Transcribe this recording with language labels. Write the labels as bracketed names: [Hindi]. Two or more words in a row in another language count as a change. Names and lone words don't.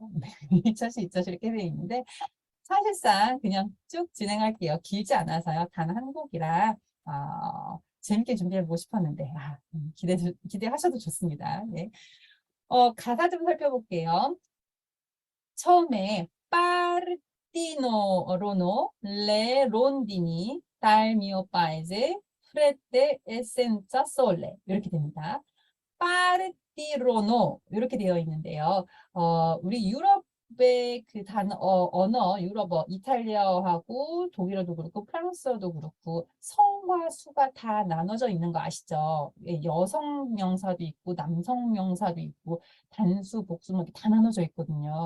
[Korean] 1차시, 2차시 이렇게 되어 있는데 사실상 그냥 쭉 진행할게요. 길지 않아서요. 단 한 곡이라 재밌게 준비해보고 싶었는데 기대하셔도 좋습니다. 네. 가사 좀 살펴볼게요. 처음에 [Italian] Partino le rondini dal mio paese fredde e senza sole [Korean] 이렇게 됩니다. 파르티로노 이렇게 되어 있는데요. 우리 유럽의 그 언어, 유럽어, 이탈리아어하고 독일어도 그렇고 프랑스어도 그렇고 성과 수가 다 나눠져 있는 거 아시죠? 예, 여성 명사도 있고 남성 명사도 있고 단수, 복수 뭐 이렇게 다 나눠져 있거든요.